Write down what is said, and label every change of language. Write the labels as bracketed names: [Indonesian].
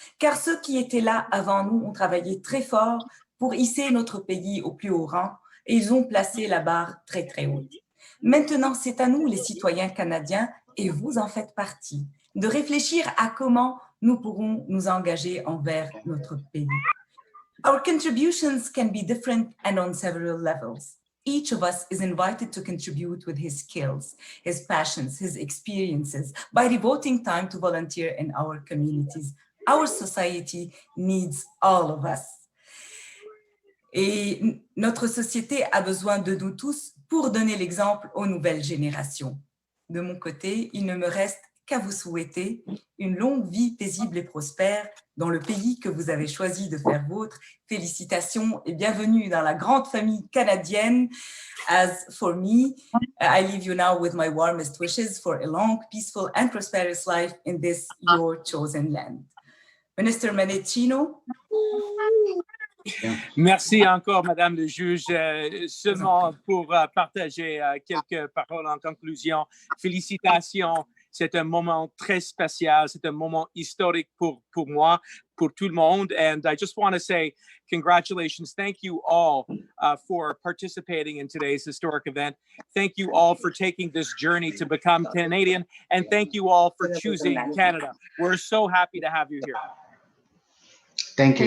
[French] Car ceux qui étaient là avant nous ont travaillé très fort pour hisser notre pays au plus haut rang et ils ont placé la barre très très haute. Maintenant, c'est à nous, les citoyens canadiens, et vous en faites partie, de réfléchir à comment nous pourrons nous engager envers notre pays. [English] Our contributions can be different and on several levels. Each of us is invited to contribute with his skills, his passions, his experiences, by devoting time to volunteer in our communities. Our society needs all of us. [French] Et notre société a besoin de nous tous pour donner l'exemple aux nouvelles générations. De mon côté, il ne me reste qu'à vous souhaiter une longue vie paisible et prospère dans le pays que vous avez choisi de faire vôtre. Félicitations et bienvenue dans la grande famille canadienne. [English] As for me, I leave you now with my warmest wishes for a long, peaceful and prosperous life in this your chosen land. Minister Menechino. [French] Merci encore, Madame le juge. Seulement pour partager quelques paroles en conclusion. Félicitations. C'est un moment très spécial. C'est un moment historique pour moi, pour tout le monde. [English] And I just want to say congratulations. Thank you all for participating in today's historic event. Thank you all for taking this journey to become Canadian. And thank you all for choosing Canada. We're so happy to have you here. Thank you.